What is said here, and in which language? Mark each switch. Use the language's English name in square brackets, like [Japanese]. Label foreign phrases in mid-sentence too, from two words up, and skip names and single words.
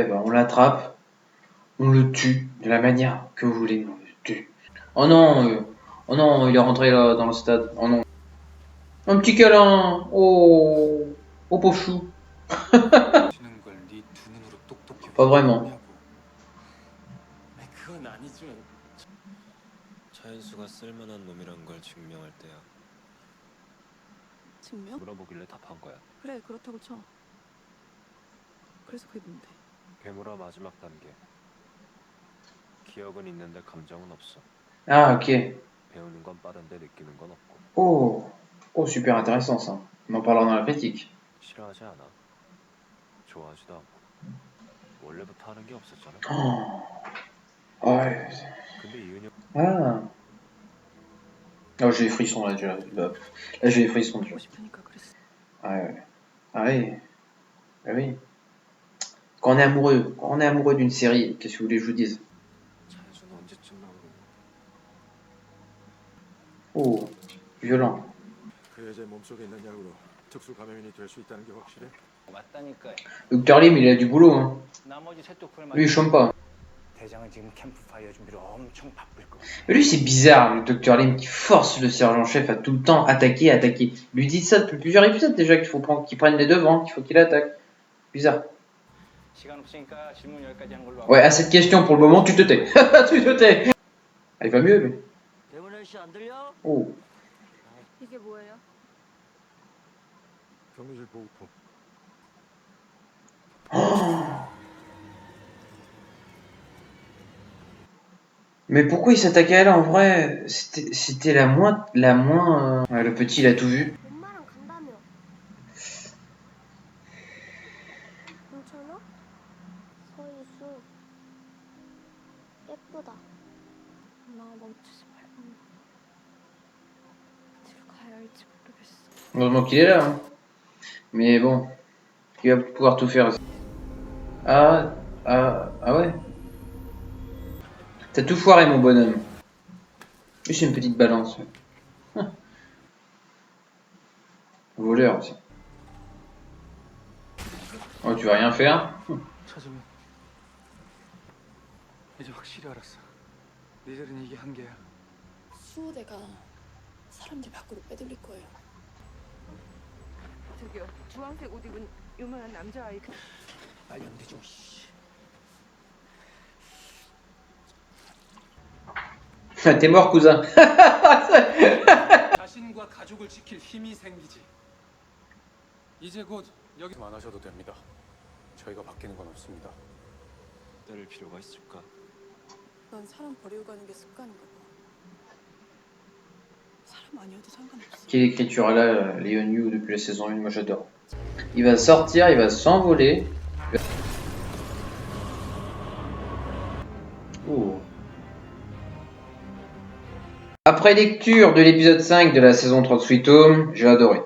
[French] Ben, on l'attrape, on le tue de la manière que vous voulez, on le tue. Oh non, il est rentré là dans le stade. Oh non. Un petit câlin. Oh, oh pauvre chou. Pas vraiment. [Korean] 차인수가 쓸만한 놈이란 걸 증명할 때야. 증명? 물어보길래 답한 거야. 그래 그렇다고 쳐. 그래서 그게 뭔데? 괴물아 마지막 단계. 기억은 있는데 감정은 없어. [French] Ah ok. [Korean] 배우는 건 빠른데 느끼는 건 없고. [French] Oh, oh [English] super intéressant [French] ça. On en parlera dans la critique. [Korean] 싫어하지 않아. 좋아하지도 않고. 원래부터 하는 게 없었잖아. [French] Oh. Ouais. [Korean] 근데 이은혁 [French] Ah. Oh j'ai les frissons là déjà. Là j'ai les frissons déjà. [Korean] 보고 싶으니까 그랬어. [French] Ah ouais. Ah oui. Ah oui. Quand on est amoureux d'une série, qu'est-ce que vous voulez que je vous dise? [Korean] 차인수는 언제쯤 나오는 [French] Oh, violent. [Korean] 그 여자의 몸속에 있는 약으로 특수 감염인이 될 수 있다는 게 확실해? 맞다니까요. [French] Dr Lim, il a du boulot, hein. [Korean] 나머지 세 쪽풀만 [French] Lui, il chôme pas. [Korean] 대장은 지금 캠프파이어 준비로 엄청 바쁠 거야. [French] Lui, c'est bizarre, le Dr Lim qui force le sergent-chef à tout le temps attaquer, attaquer. Lui dit ça depuis plusieurs épisodes déjà qu'il faut qu'il prenne les devants, qu'il faut qu'il attaque. Bizarre. [Korean] 시간 없으니까 질문 여기까지 한 걸로. [French] Ouais, à cette question, pour le moment, tu te tais. Tu te tais. Ah, il va mieux, lui. [Korean] 대문현 씨안 들려? [French] Oh. [Korean] 이게 뭐예요? 경리실 보호품. [French] Mais pourquoi il s'attaquait à elle en vrai? C'était la moins. Ouais, le petit, il a tout vu. [Korean] 엄마랑 간다며. 괜찮아? 서희수 예쁘다. 나 멈추지 말고. 어디로 가야 할지 모르겠어. [French] Heureusement qu'il est là. Hein. Mais bon. Il va pouvoir tout faire aussi. Ah ouais. T'as tout foiré, mon bonhomme. Juste une petite balance. Hum. Voleur aussi. Oh, tu vas rien faire? [Korean] 찾으면 이제 확실히 알았어. 네 자리는 이게 한계야. 수호대가 사람들 밖으로 빼돌릴 거예요. 저기요 주황색 옷 입은 유명한 남자아이 그... 말렸는데 좀 씨. [French] T'es mort, cousin. [Korean] 자신과 가족을 지킬 힘이 생기지. 이제 곧 여기서 안 하셔도 됩니다. 저희가 바뀌는 건 없습니다. 때릴 필요가 있을까? 넌 사람 버리고 가는 게 습관인가 봐. 사람 아니어도 상관없어. [French] Quelle écriture là, Léon Yu depuis la saison 1, moi j'adore. Il va sortir, il va s'envoler. Oh. Après lecture de l'épisode 5 de la saison 3 de Sweet Home, j'ai adoré.